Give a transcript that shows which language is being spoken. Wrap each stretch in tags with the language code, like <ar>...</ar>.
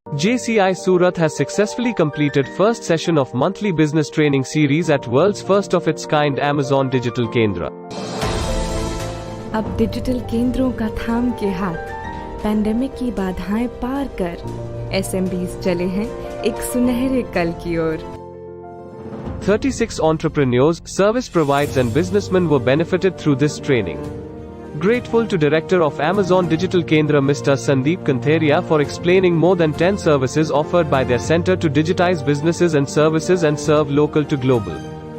<en>JCI Surat has successfully completed first session of monthly business training series at world's first of its kind Amazon Digital Kendra.</en> <hi>अब digital केंद्रों का थाम के हाथ pandemic की बाधाएं पार कर एसएमबीज चले हैं एक सुनहरे कल की ओर.</hi> <en>36 entrepreneurs, service providers and businessmen were benefited through this training. Grateful to Director of Amazon Digital Kendra Mr. Sandeep Kantheria for explaining more than 10 services offered by their center to digitize businesses and services and serve local to global.</en>